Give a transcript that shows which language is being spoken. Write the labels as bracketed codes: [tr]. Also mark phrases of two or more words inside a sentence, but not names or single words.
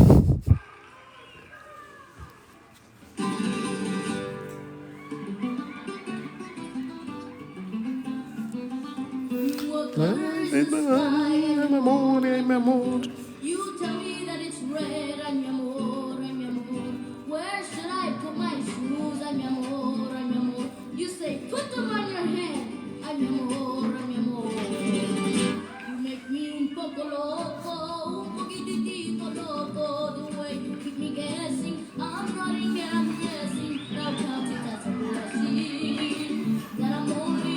[en] You tell me that it's red, [es] ay mi amor, ay mi amor. [en] Where should I put my shoes, [es] ay mi amor, ay mi amor? [en] You say put them on your head, [es] ay mi amor, ay mi amor. [en] You make me [es] un poco loco, un poquitito loco. [en] The way you keep me guessing, I'm running and I'm guessing. Now count it as a blessing that I'm only